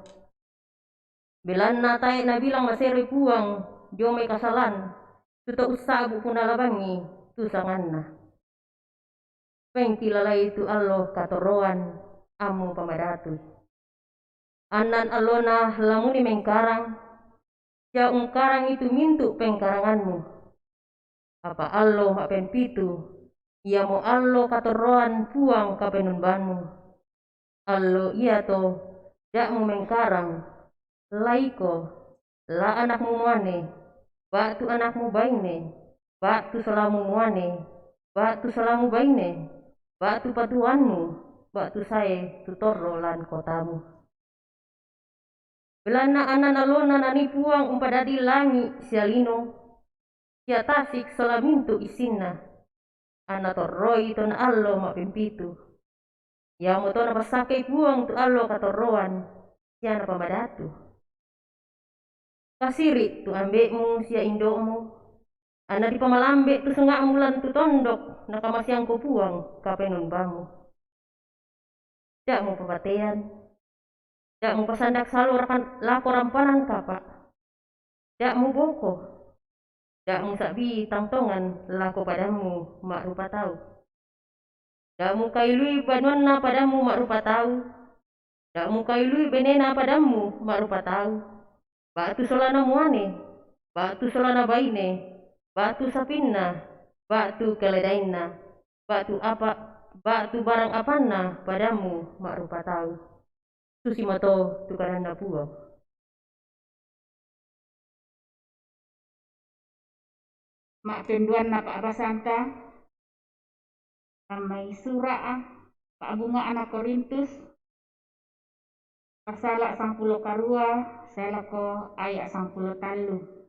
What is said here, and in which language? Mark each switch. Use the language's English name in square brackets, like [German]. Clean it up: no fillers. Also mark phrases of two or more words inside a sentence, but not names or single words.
[Toraja-Sa'dan] Bilan na tayo na bilang masere puang diyo may kasalan. Tuto usabu punalabangi tusangan na. Pengkilalay itu Allah katoroan amu pamadatu. Anan alona lamuni mengkarang. Siya ungkarang itu mintu pengkaranganmu. Apa Allah mapen pitu. Ia mo allo katoroan puang ka penunbanmu. Allo iya to dak mo mengkarang. Laiko la anakmu muane. Batu anakmu baine. Batu selamu muane. Batu selamu baine. Batu patuanmu. Batu sae tutoro lan kotamu. Belana anan alona nani puang umpadadi langi sialino. Sia tasik selamintu isinna. Ana torroi ton allo mapimpitu. Ya mo to napasakay puang tu allo katoroan. Siya na pamadatu. Kasiri tu ambekmu siya indomu. Ana di pamalambe tu sunga mulan tu tondok. Nakamasyang ko puang kapenunbamu. Dak mo papatean. Dak mo pasandak salur lako rampanan kapa. Dak mo boko. Dak mu sabi tangtongan lako padamu mak rupa tahu. Dak mu kailui banwana padamu mak rupa tahu. Dak mu kailui benena padamu mak rupa tahu. Batu solana muane, batu solana baine, batu sapinna, batu keledainna, batu barang apanna padamu mak rupa tahu. Susimato tukaranda puang. Mak penduan na Pak Basanta, ramai surah Pak Bunga anak Korintus, pasala 10 karua, selako ayat 10 talu.